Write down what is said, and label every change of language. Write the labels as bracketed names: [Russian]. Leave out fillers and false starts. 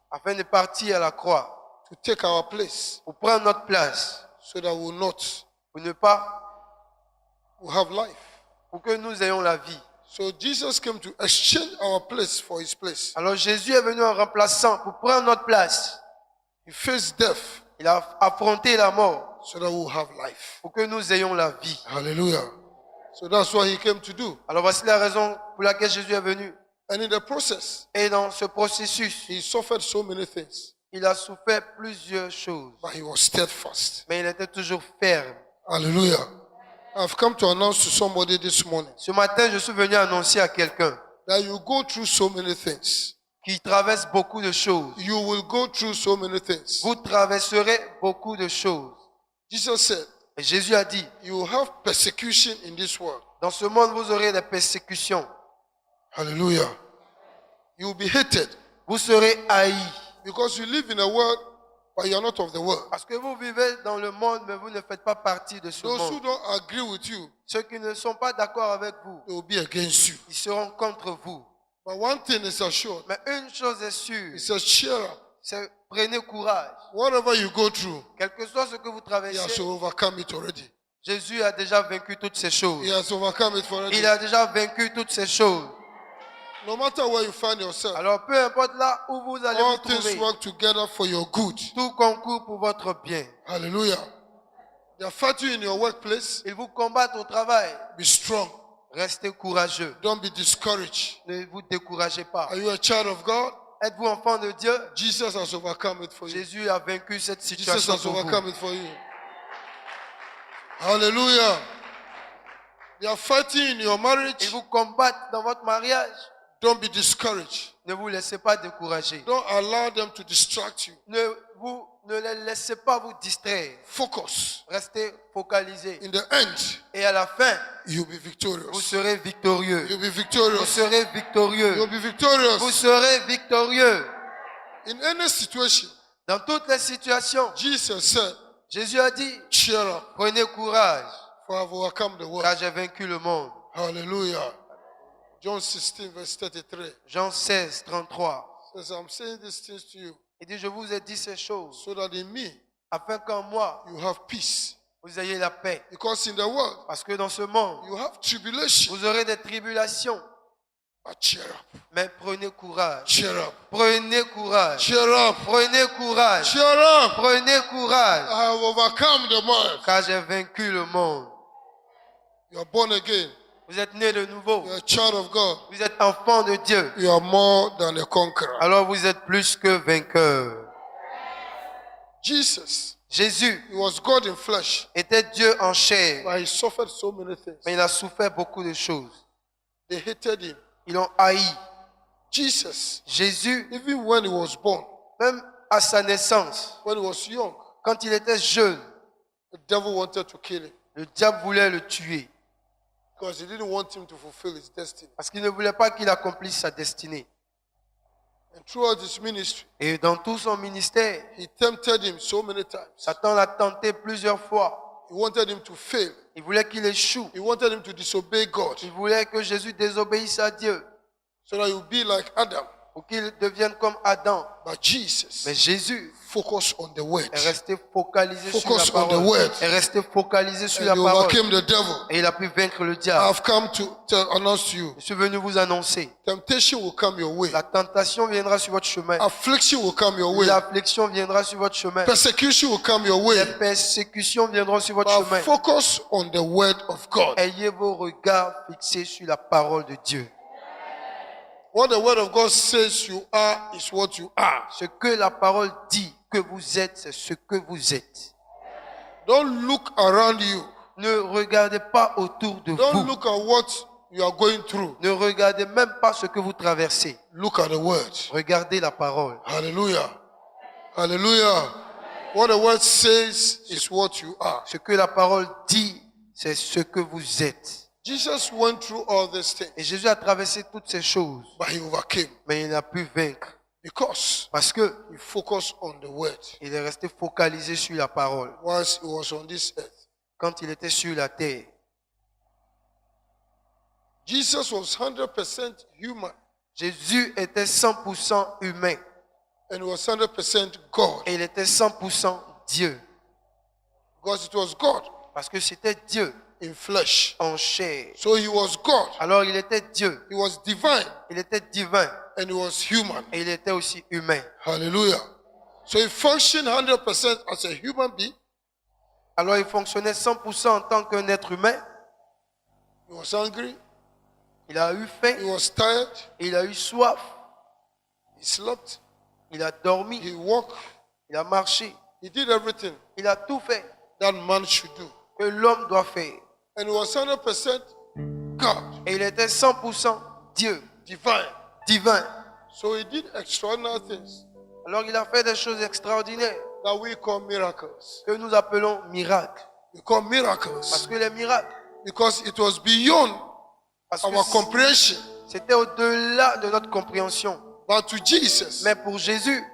[French] afin de partir à la croix [English] to take our place [French] pour prendre notre place, [English] so that we will not [French] pour ne pas, [English] we'll have life. [French] pour que nous ayons la vie. [English] So Jesus came to exchange our place for his place. [French] Alors Jésus est venu en remplaçant pour prendre notre place. [English] He faced death [French] Il a affronté la mort [English] so that we'll have life. [French] pour que nous ayons la vie. [English] Hallelujah. So that's what he came to do. [French] Alors voici la raison pour laquelle Jésus est venu. [English] And in the process, [French] Et dans ce processus, [English] he suffered so many things, [French] il a souffert plusieurs choses, [English] but he was steadfast. [French] mais il était toujours ferme. [English] Hallelujah. I've come to announce to somebody this morning [French] Ce matin, je suis venu annoncer à quelqu'un [English] that you go through so many things. [French] qui traverse beaucoup de choses. [English] You will go through so many things. [French] Vous traverserez beaucoup de choses. [English] Jesus said, [French] Et Jésus a dit, [English] you will have persecution in this world. [French] dans ce monde, vous aurez des persécutions. [English] Hallelujah. You will be hated [French] Vous serez haïs. [English] because you live in a world, but you are not of the world. [French] Parce que vous vivez dans le monde, mais vous ne faites pas partie de ce [English] Those who [French] monde. [English] don't agree with you, [French] Ceux qui ne sont pas d'accord avec vous, [English] they will be against you. [French] ils seront contre vous. [English] But one thing is assured. [French] Mais une chose est sûre, [English] He says, cheer up. [French] c'est prenez courage. [English] Whatever you go through, [French] Quel que soit ce que vous [English] he has [French] traversez, [English] overcome it already. [French] Jésus a déjà vaincu toutes ces choses. [English] He has overcome it already. [French] Il a déjà vaincu toutes ces choses. [English] No matter where you find yourself, [French] Alors peu importe là où vous allez vous [English] all things [French] trouver, [English] work together for your good. [French] tout concourt pour votre bien. [English] Hallelujah. They are fighting in your workplace. [French] Ils vous combattent au travail. [English] Be strong. [French] Restez courageux. [English] Don't be discouraged. [French] Ne vous découragez pas. [English] Are you a child of God? [French] Êtes-vous enfant de Dieu? [English] Jesus has overcome it for you. [French] Jésus a vaincu cette [English] Jesus [French] situation [English] has [French] pour vous. [English] overcome it for you. Hallelujah. They are fighting in your [French] Ils [English] marriage. [French] vous combattent dans votre mariage. [English] Don't be discouraged. [French] Ne vous laissez pas décourager. [English] Don't allow them to distract you. [French] Ne les laissez pas vous distraire. [English] Focus. [French] Restez focalisés. [English] In the end, [French] Et à la fin, [English] you'll be [French] vous [English] victorious. [French] serez victorieux. [English] You'll be [French] Vous [English] victorious. [French] serez victorieux. [English] You'll be [French] Vous [English] victorious. [French] serez victorieux. [English] In any situation, [French] Dans toutes les situations, [English] Jesus said, [French] Jésus a dit, [English] cheer up, [French] prenez courage, [English] for I have overcome the world. [French] car j'ai vaincu le monde. [English] Hallelujah. John 16, verse 33 [French] Jean 16, 33. [English] says, I'm saying these things to you [French] Il dit, je vous ai dit ces choses, [English] so that in me [French] afin qu'en moi, [English] you have peace. [French] vous ayez la paix. [English] Because in the world, [French] Parce que dans ce monde, [English] you have tribulation. [French] vous aurez des tribulations. [English] But cheer up, [French] Mais prenez courage. [English] cheer up, [French] Prenez courage. [English] cheer up, [French] Prenez courage. [English] cheer up. [French] Prenez courage. [English] I have overcome the world. [French] Car j'ai vaincu le monde. [English] You are born again. [French] Vous êtes né de nouveau. [English] You are a child of God. [French] Vous êtes enfant de Dieu. [English] You are more than a conqueror. [French] Alors vous êtes plus que vainqueur. [English] Jesus, [French] Jésus [English] he was God in flesh, [French] était Dieu en chair. [English] but he suffered so many things. [French] Mais il a souffert beaucoup de choses. [English] They hated him. [French] Ils l'ont haï. [English] Jesus, [French] Jésus, [English] even when he was born, [French] même à sa naissance, [English] when he was young, [French] quand il était jeune, [English] the devil wanted to kill him [French] le diable voulait le tuer. [English] because he didn't want him to fulfill his destiny. [French] Parce qu'il ne voulait pas qu'il accomplisse sa destinée. [English] And throughout his ministry, [French] Et dans tout son ministère, [English] he tempted him so many times. [French] Satan l'a tenté plusieurs fois. [English] He wanted him to fail. [French] Il voulait qu'il échoue. [English] He wanted him to disobey God [French] Il voulait que Jésus désobéisse à Dieu [English] so that he would be like Adam, [French] pour qu'ils deviennent comme Adam. [English] But Jesus [French] Mais Jésus [English] focused on the word. [French] est resté focalisé sur [English] Focus [French] la [English] on the [French] parole. [English] word. [French] Est resté focalisé sur [English] And [French] la [English] he [French] parole. [English] overcame the devil. [French] Et il a pu vaincre le diable. [English] I've come to announce to you. [French] Je suis venu vous annoncer. [English] Temptation will come your way. [French] La tentation viendra sur votre chemin. [English] Affliction will come your way. [French] L'affliction viendra sur votre chemin. [English] Persecution will come your way. [French] Les persécutions viendront sur votre [English] But [French] chemin. [English] focus on the word of God. [French] Ayez vos regards fixés sur la parole de Dieu. [English] What the word of God says you are is what you are. [French] Ce que la parole dit que vous êtes, c'est ce que vous êtes. [English] Don't look around you. [French] Ne regardez pas autour de [English] Don't [French] vous. [English] look at what you are going through. [French] Ne regardez même pas ce que vous traversez. [English] Look at the word. [French] Regardez la parole. [English] Hallelujah. Hallelujah. What the word says is what you are. [French] Ce que la parole dit, c'est ce que vous êtes. [English] Jesus went through all these things, [French] Et Jésus a traversé toutes ces choses, [English] but he overcame [French] mais il a pu vaincre [English] because [French] parce que [English] he focused on the word [French] il est resté focalisé sur la parole [English] whilst he was on this earth. [French] quand il était sur la terre. [English] Jesus was 100% human [French] Jésus était 100% humain [English] and he was 100% God [French] et il était 100% Dieu [English] because it was God [French] parce que c'était Dieu [English] in flesh. [French] en chair. [English] So he was God. [French] Alors il était Dieu, [English] He was divine [French] il était divin [English] and he was human. [French] et il était aussi humain. [English] Hallelujah. So he functioned 100% as a human being. [French] Alors il fonctionnait 100% en tant qu'un être humain. [English] He was hungry. [French] Il a eu [English] He [French] faim, [English] was tired. [French] il a eu soif, [English] He slept. [French] il a dormi, [English] He walked. [French] il a marché, [English] He did everything [French] il a tout fait [English] that man should do. [French] que l'homme doit faire. [English] And he was 100% God, [French] Et il était 100% Dieu, [English] divine. [French] divin. [English] So he did extraordinary things [French] Alors il a fait des choses extraordinaires [English] that we call miracles. [French] que nous appelons miracles. [English] We call [French] Parce [English] miracles [French] que les miracles, [English] because it was beyond [French] parce [English] our [French] que [English] comprehension. [French] c'était au-delà de notre compréhension. [English] But to Jesus, [French] Mais pour Jésus,